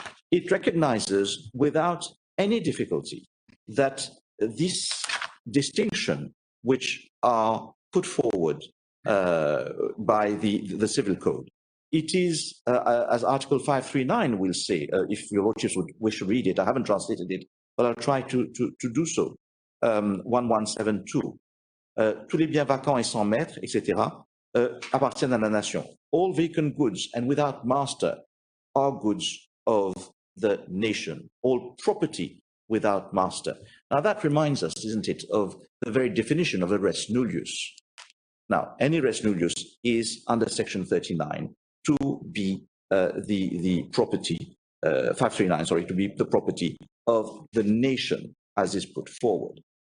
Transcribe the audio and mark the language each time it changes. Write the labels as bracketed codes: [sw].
[en] It recognizes without any difficulty that this distinction, which are put forward by the Civil Code, it is, as Article 539 will say, if your lordships would wish to read it, I haven't translated it, but I'll try to do so. 1172. [fr] Tous les biens vacants et sans maître, etc., appartiennent à la nation. [en] All vacant goods and without master are goods of the nation. All property without master. Now that reminds us, isn't it, of the very definition of a res nullius. Now, any res nullius is under section 39 to be the property, 539, sorry, to be the property of the nation as is put forward.